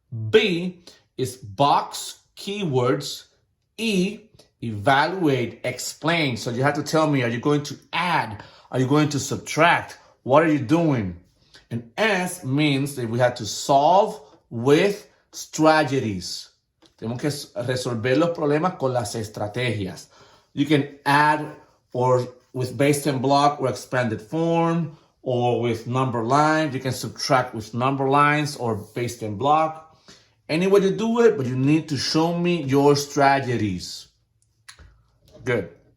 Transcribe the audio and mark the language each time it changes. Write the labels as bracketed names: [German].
[English] B is box keywords. E, evaluate, explain. So you have to tell me, are you going to add? Are you going to subtract? What are you doing? And S means that we have to solve with strategies. [Spanish] Tenemos que resolver los problemas con las estrategias. [English] You can add or with based and block or expanded form, or with number lines. You can subtract with number lines or based and block. Any way to do it, but you need to show me your strategies. Good.